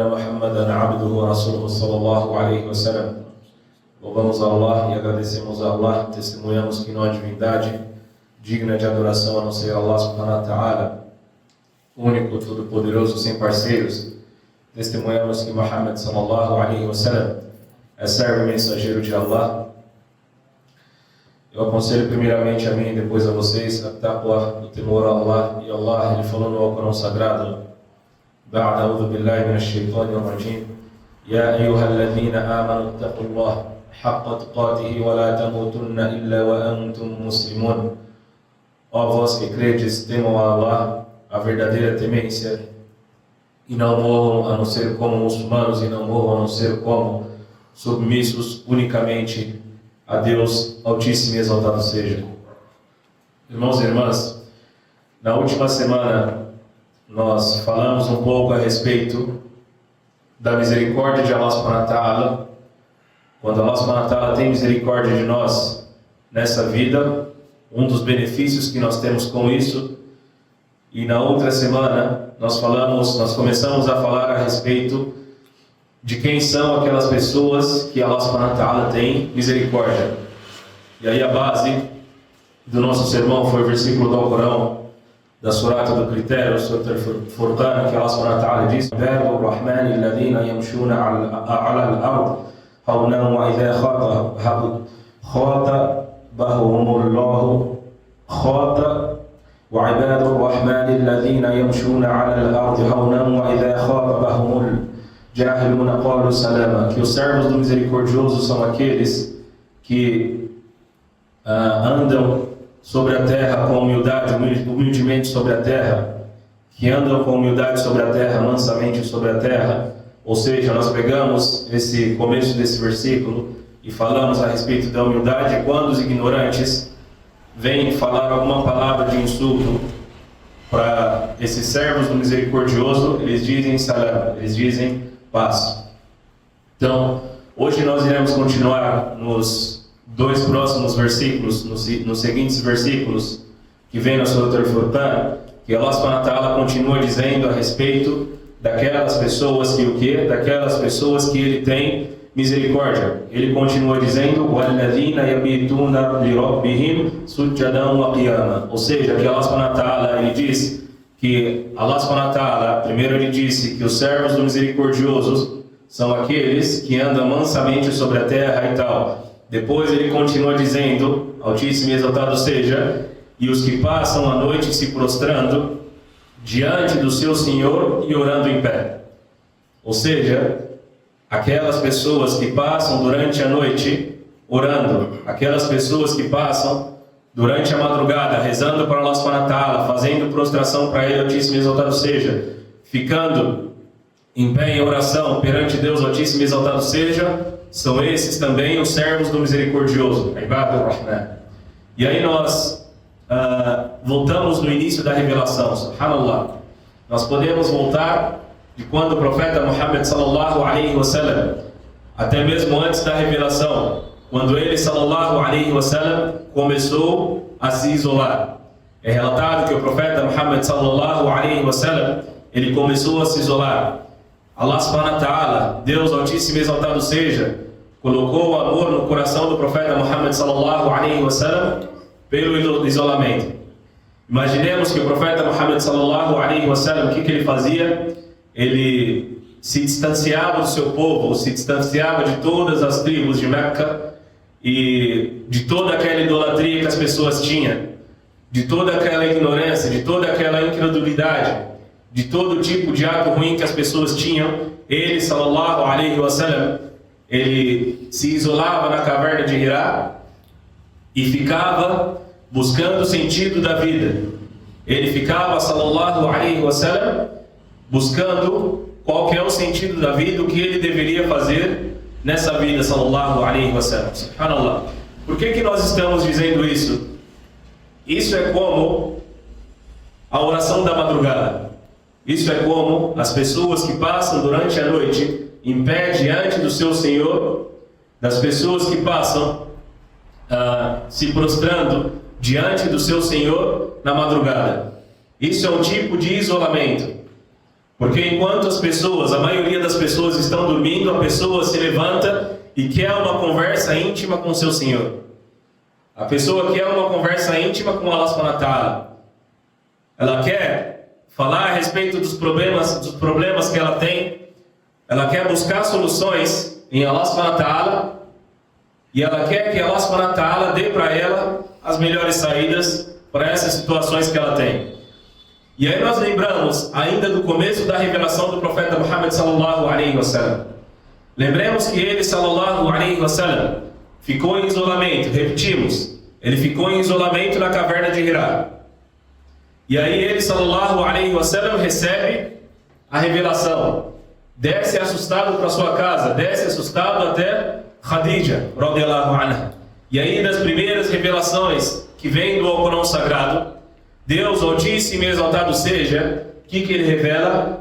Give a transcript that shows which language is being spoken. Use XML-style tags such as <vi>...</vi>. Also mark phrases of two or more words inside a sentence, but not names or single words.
<ar>محمدا عبده ورسوله صلى الله عليه وسلم.</ar> <pt>Louvamos a Allah e agradecemos a Allah, testemunhamos que não há divindade digna de adoração a não ser Allah</pt> <ar>سبحانه وتعالى,</ar> <pt>único, todo-poderoso, sem parceiros. Testemunhamos que Muhammad</pt> <ar>صلى الله عليه وسلم</ar> <pt>é servo e mensageiro de Allah. Eu aconselho primeiramente a mim e depois a vocês a taqwa, o temor a Allah. E Allah, ele falou no Alcorão Sagrado:</pt> <ar>بعد أعوذ بالله من الشيطان الرجيم يا أيها الذين آمنوا اتقوا الله حق تقاته ولا تموتن إلا وأنتم مسلمون.</ar> <pt>Ó vós que credes, temam a Allah, a verdadeira temência, e não morram a não ser como muçulmanos, e não morram a não ser como submissos unicamente a Deus Altíssimo e exaltado seja. Irmãos e irmãs, na última semana nós falamos um pouco a respeito da misericórdia de Allah</pt> <ar>سبحانه وتعالى.</ar> <pt>Quando Allah</pt> <ar>سبحانه وتعالى</ar> <pt>tem misericórdia de nós nessa vida, um dos benefícios que nós temos com isso. E na outra semana nós começamos a falar a respeito de quem são aquelas pessoas que Allah</pt> <ar>سبحانه وتعالى</ar> <pt>tem misericórdia. E aí a base do nosso sermão foi o versículo do Alcorão, da surata do critério,</pt> <ar>Surat al-Furqan, que Allah سبحانه وتعالى diz: عباد الرحمن الذين يمشون على الأرض هونا وإذا خاطبهم الله وعباد الرحمن الذين يمشون على الأرض هونا وإذا خاطبهم الجاهلون قالوا سلاما.</ar> <pt>Que os servos do misericordioso são aqueles que andam sobre a terra com humildade, humildemente sobre a terra, que andam com humildade sobre a terra, mansamente sobre a terra. Ou seja, nós pegamos esse começo desse versículo e falamos a respeito da humildade quando os ignorantes vêm falar alguma palavra de insulto para esses servos do misericordioso, eles dizem salam, eles dizem paz. Então, hoje nós iremos continuar nos dois próximos versículos, nos seguintes versículos que vem na Surat al-Furqan, que Allah</pt> <ar>سبحانه وتعالى</ar> <pt>continua dizendo a respeito daquelas pessoas que daquelas pessoas que ele tem misericórdia. Ele continua dizendo:</pt> <ar>وَالَّذِينَ يَبِيتُونَ لِرَبِّهِمْ سُجَّدًا وَقِيَامًا.</ar> <pt>Ou seja, que Allah</pt> <ar>سبحانه وتعالى,</ar> <pt>ele diz que Allah</pt> <ar>سبحانه وتعالى,</ar> <pt>primeiro ele disse que os servos do misericordioso são aqueles que andam mansamente sobre a terra e tal. Depois ele continua dizendo, Altíssimo e exaltado seja, e os que passam a noite se prostrando diante do seu Senhor e orando em pé. Ou seja, aquelas pessoas que passam durante a noite orando, aquelas pessoas que passam durante a madrugada rezando para Allah</pt> <ar>سبحانه وتعالى,</ar> <pt>fazendo prostração para Ele, Altíssimo e exaltado seja, ficando em pé em oração perante Deus, Altíssimo e exaltado seja, são esses também os servos do misericordioso,</pt> <ar>عباد الرحمن.</ar> <pt>E aí nós voltamos no início da revelação, subhanallah. Nós podemos voltar de quando o profeta Muhammad</pt> <ar>صلى الله عليه وسلم,</ar> <pt>até mesmo antes da revelação, quando ele</pt> <ar>صلى الله عليه وسلم</ar> <pt>começou a se isolar. É relatado que o profeta Muhammad</pt> <ar>صلى الله عليه وسلم,</ar> <pt>ele começou a se isolar. Allah</pt> <ar>سبحانه وتعالى,</ar> <pt>Deus Altíssimo e exaltado seja, colocou o amor no coração do profeta Muhammad</pt> <ar>صلى الله عليه وسلم</ar> <pt>pelo isolamento. Imaginemos que o profeta Muhammad</pt> <ar>صلى الله عليه وسلم,</ar> <pt>o que ele fazia? Ele se distanciava do seu povo, se distanciava de todas as tribos de Meca e de toda aquela idolatria que as pessoas tinham, de toda aquela ignorância, de toda aquela incredulidade, de todo tipo de ato ruim que as pessoas tinham. Ele,</pt> <ar>صلى الله عليه وسلم,</ar> <pt>ele se isolava na caverna de Hirá e ficava buscando o sentido da vida. Ele ficava,</pt> <ar>صلى الله عليه وسلم,</ar> <pt>buscando qual que é o sentido da vida, o que ele deveria fazer nessa vida,</pt> <ar>صلى الله عليه وسلم. سبحان الله.</ar> <pt>Por que nós estamos dizendo isso? Isso é como a oração da madrugada. Isso é como as pessoas que passam durante a noite em pé diante do seu Senhor, das pessoas que passam se prostrando diante do seu Senhor na madrugada. Isso é um tipo de isolamento. Porque enquanto as pessoas, a maioria das pessoas estão dormindo, a pessoa se levanta e quer uma conversa íntima com seu Senhor. A pessoa quer uma conversa íntima com Allah</pt> <ar>سبحانه وتعالى.</ar> <pt>Ela quer falar a respeito dos problemas que ela tem. Ela quer buscar soluções em Allah</pt> <ar>سبحانه وتعالى.</ar> <pt>E ela quer que Allah</pt> <ar>سبحانه وتعالى</ar> <pt>dê para ela as melhores saídas para essas situações que ela tem. E aí nós lembramos ainda do começo da revelação do profeta Muhammad</pt> <ar>صلى الله عليه وسلم.</ar> <pt>Lembremos que ele</pt> <ar>صلى الله عليه وسلم</ar> <pt>ficou em isolamento, repetimos, ele ficou em isolamento na caverna de Hira. E aí ele</pt> <ar>صلى الله عليه وسلم</ar> <pt>recebe a revelação. Desce assustado para sua casa, desce assustado até Khadija</pt> <ar>رضي الله عنها.</ar> <pt>E aí das primeiras revelações que vem do Alcorão Sagrado, Deus Altíssimo e Exaltado seja, o que ele revela?</pt>